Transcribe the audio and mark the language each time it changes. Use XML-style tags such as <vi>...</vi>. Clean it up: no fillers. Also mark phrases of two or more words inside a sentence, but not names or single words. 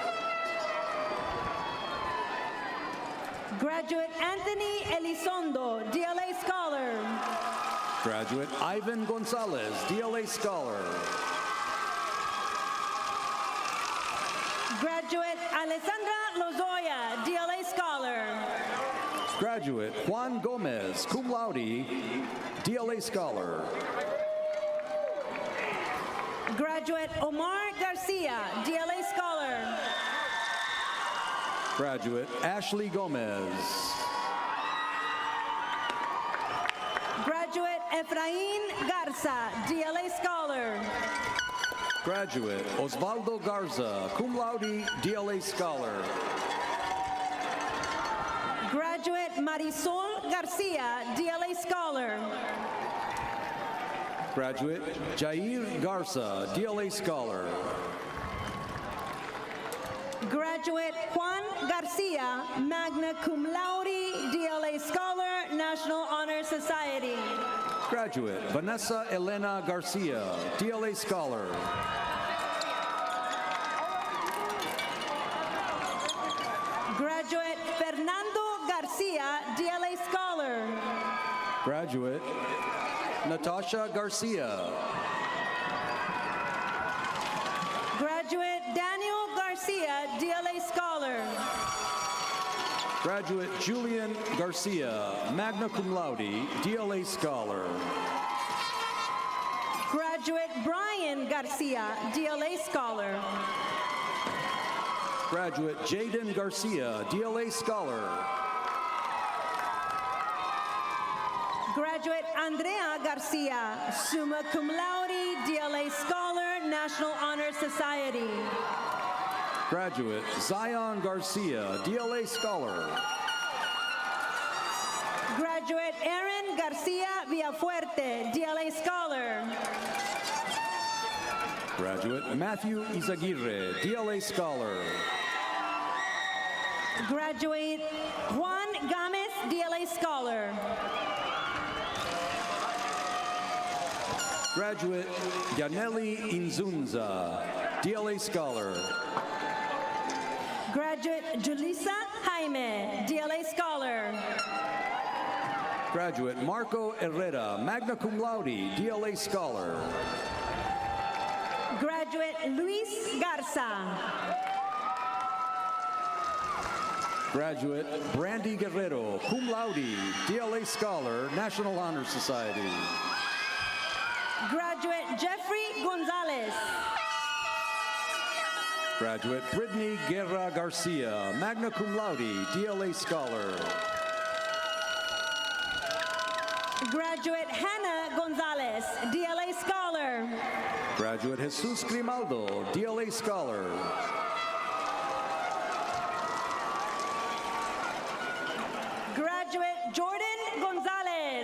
<en>Graduate Anthony Elizondo, DLA Scholar. Graduate Ivan Gonzalez, DLA Scholar. Graduate Alessandra Lozoya, DLA Scholar. Graduate Juan Gomez,</en> <la>cum laude,</la> <en>DLA Scholar. Graduate Omar Garcia, DLA Scholar. Graduate Ashley Gomez. Graduate Efrain Garza, DLA Scholar. Graduate Osvaldo Garza,</en> <la>cum laude,</la> <en>DLA Scholar. Graduate Marisol Garcia, DLA Scholar. Graduate Jair Garza, DLA Scholar. Graduate Juan Garcia,</en> <la>magna cum laude,</la> <en>DLA Scholar, National Honor Society. Graduate Vanessa Elena Garcia, DLA Scholar. Graduate Fernando Garcia, DLA Scholar. Graduate Natasha Garcia. Graduate Daniel Garcia, DLA Scholar. Graduate Julian Garcia,</en> <la>magna cum laude,</la> <en>DLA Scholar. Graduate Brian Garcia, DLA Scholar. Graduate Jaden Garcia, DLA Scholar. Graduate Andrea Garcia,</en> <la>summa cum laude,</la> <en>DLA Scholar, National Honor Society. Graduate Zion Garcia, DLA Scholar. Graduate Aaron Garcia Villafuerte, DLA Scholar. Graduate Matthew Izaguirre, DLA Scholar. Graduate Juan Gomez, DLA Scholar. Graduate Yaneli Inzunza, DLA Scholar. Graduate Julissa Jaime, DLA Scholar. Graduate Marco Herrera,</en> <la>magna cum laude,</la> <en>DLA Scholar. Graduate Luis Garza. Graduate Brandy Guerrero,</en> <la>cum laude,</la> <en>DLA Scholar, National Honor Society. Graduate Jeffrey Gonzalez. Graduate Brittany Guerra Garcia,</en> <la>magna cum laude,</la> <en>DLA Scholar. Graduate Hannah Gonzalez, DLA Scholar. Graduate Jesus Grimaldo, DLA Scholar. Graduate Jordan Gonzalez.</en>